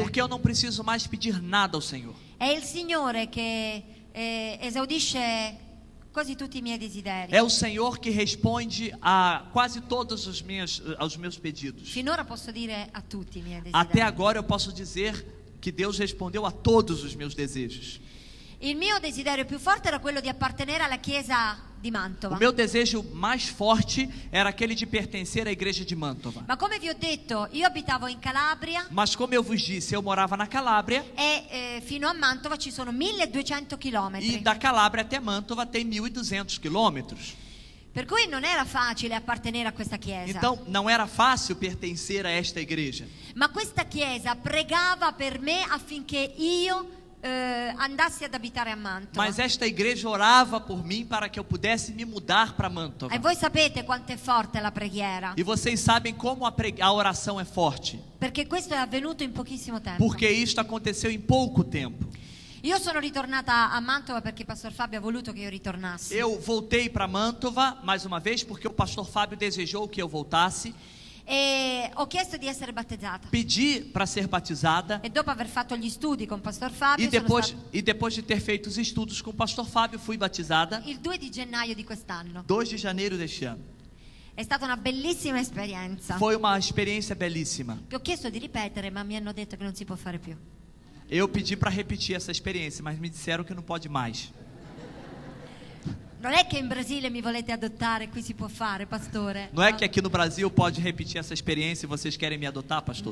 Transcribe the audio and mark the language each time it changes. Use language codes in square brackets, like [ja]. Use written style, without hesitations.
[pt] Porque eu não preciso mais pedir nada ao Senhor. [it] È il Signore che esaudisce quasi tutti i miei desideri. [pt] É o Senhor que responde a quase todos os meus pedidos. [it] Finora posso dire a tutti i miei [pt] Até [it] desideri. [pt] agora eu posso dizer que Deus respondeu a todos os meus desejos. [it] Il mio desiderio più forte era quello di appartenere alla chiesa di Mantova. [pt] O meu desejo mais forte era aquele de pertencer à igreja de Mantova. [it] Ma come vi ho detto, io abitavo in Calabria [pt] Mas como eu vos disse, eu morava na Calábria [it] e fino a Mantova ci sono 1200 [pt] e [it] chilometri. [pt] da Calábria até Mantova tem 1.200 quilômetros. [it] Per cui non era facile appartenere a questa chiesa. [pt] Então não era fácil pertencer a esta igreja. [it] Ma questa chiesa pregava per me affinché io andassi ad abitare a Mantova. [pt] Mas esta igreja orava por mim para que eu pudesse me mudar para Mantova. [it] E voi sapete quanto è forte la preghiera, [pt] E vocês sabem como a oração é forte. [it] perché questo è avvenuto in pochissimo tempo. [pt] Porque isto aconteceu em pouco tempo. [it] Io sono ritornata a Mantova perché Pastor Fabio ha voluto che io ritornassi. [pt] Eu voltei para Mantova mais uma vez porque o pastor Fábio desejou que eu voltasse. [it] E ho chiesto di essere battezzata. [pt] Pedi para ser batizada. [it] E dopo aver fatto gli studi con Pastor Fabio, [pt] E depois de ter feito os estudos com o pastor Fábio, fui batizada [it] il 2 di gennaio di quest'anno. [pt] 2 de janeiro deste ano. [it] È stata una bellissima esperienza. [pt] Foi uma experiência belíssima. [it] Che ho chiesto di ripetere, ma mi hanno detto che non si può fare più. [pt] Eu pedi para repetir essa experiência, mas me disseram que não pode mais. [it] Non è che in Brasile mi volete adottare, qui si può fare, pastore. [pt] Não é que aqui no Brasil pode repetir essa experiência e vocês querem me adotar, pastor?